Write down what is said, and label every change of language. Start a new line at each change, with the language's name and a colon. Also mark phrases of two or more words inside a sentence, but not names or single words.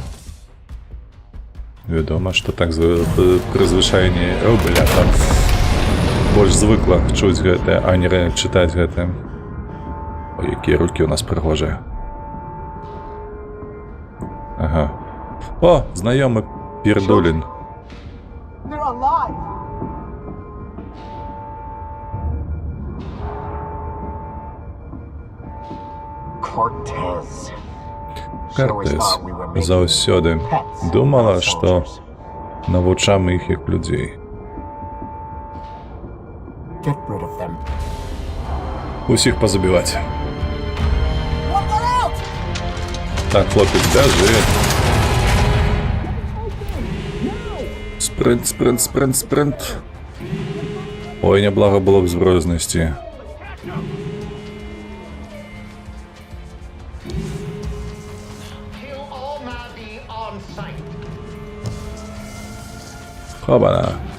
Belarusian: Вядома, што так прызвычайней... О, бля, там больш звыкла чуць гэтае, а не чытаць гэтае. Ой, якія рукі ў нас прыгожыя. Ага. О, знаёмы Пердулін.
English: They're alive! Cortez.
Belarusian: Кортес заўсёды думала, што навучам іх як людзей.
English: Get rid of them.
Belarusian: Усіх пазабіваць.
English: Look out!
Belarusian: Так, хлопец, бяжы. Спринт. Ой, няблага было б зброю знайсці. Хобана.